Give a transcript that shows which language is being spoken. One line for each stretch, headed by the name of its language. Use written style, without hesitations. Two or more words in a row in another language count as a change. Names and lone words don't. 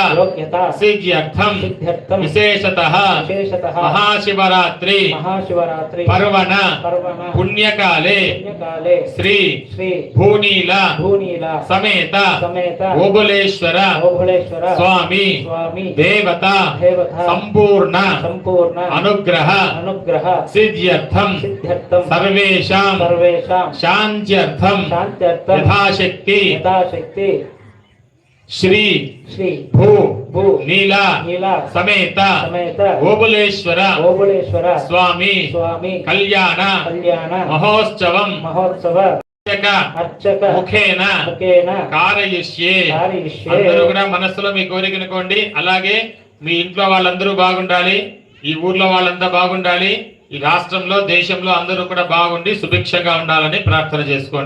Sanskrit: सिद्ध्यर्थं विशेषतः महाशिवरात्रि पर्वण पुण्यकाले श्री भूनीला समेत भुवनेश्वर स्वामी देवता संपूर्ण अनुग्रह सिद्ध्यर्थं सर्वेषां शान्त्यर्थं यथाशक्ति श्री भू नीला समेत भुवनेश्वर स्वामी कल्याण महोत्सवं ముఖేన కారయిష్యే.
Telugu: అందరూ కూడా మనస్సులో మీ కోరికనుకోండి. అలాగే మీ ఇంట్లో వాళ్ళందరూ బాగుండాలి, ఈ ఊర్లో వాళ్ళంతా బాగుండాలి, ఈ రాష్ట్రంలో దేశంలో అందరూ కూడా బాగుండి సుభిక్షంగా ఉండాలని ప్రార్థన చేసుకోండి.